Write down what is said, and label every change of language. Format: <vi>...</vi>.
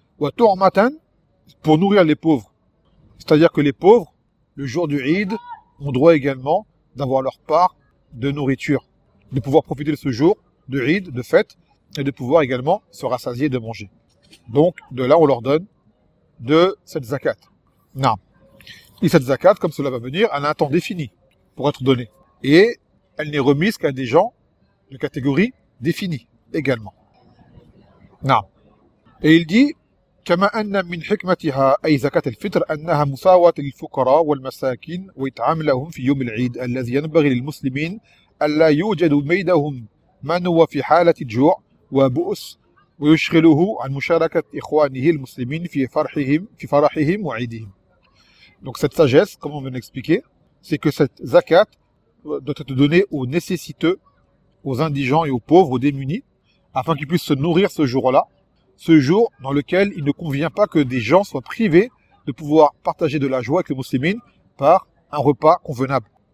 <fr>Ou à tour matin, pour nourrir les pauvres. C'est-à-dire que les pauvres, le jour du Eid, ont droit également d'avoir leur part de nourriture, de pouvoir profiter de ce jour de Eid, de fête, et de pouvoir également se rassasier de manger. Donc, de là, on leur donne de cette zakat. Naam. Et cette zakat, comme cela va venir, elle a un temps défini pour être donnée. Et elle n'est remise qu'à des gens de catégorie définie également. Naam.</fr> <ar>Et il dit, كما أن من حكمتها أي زكاة الفطر أنها مساواة للفقراء والمساكين وإطعام لهم في يوم العيد الذي ينبغي للمسلمين ألا يوجد بينهم من هو في حالة جوع وبؤس ويشغله عن مشاركة إخوانه المسلمين في فرحهم في فرحهم وعيدهم.</ar> <fr>Donc cette sagesse, comme on vient d'expliquer, c'est que cette zakat doit être donnée aux nécessiteux, aux indigents et aux pauvres, aux démunis, afin qu'ils puissent se nourrir ce jour-là. Ce jour dans lequel il ne convient pas que des gens soient privés de pouvoir partager de la joie avec les musulmans par un repas convenable.</fr>